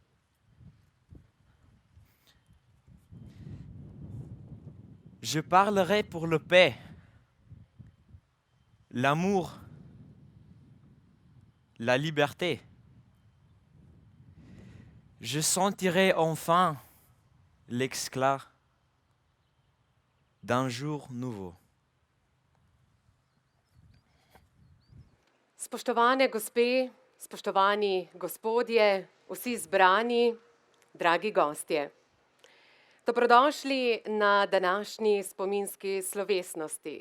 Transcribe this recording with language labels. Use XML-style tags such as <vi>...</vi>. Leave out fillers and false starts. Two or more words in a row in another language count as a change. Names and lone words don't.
<fr>Je parlerai pour la paix, l'amour, la liberté. Je sentirai enfin l'éclat d'un jour nouveau.</fr> <sl>Spoštovane gospe, spoštovani gospodje, vsi zbrani, dragi gostje. Dobrodošli na današnji spominski slovesnosti.</sl>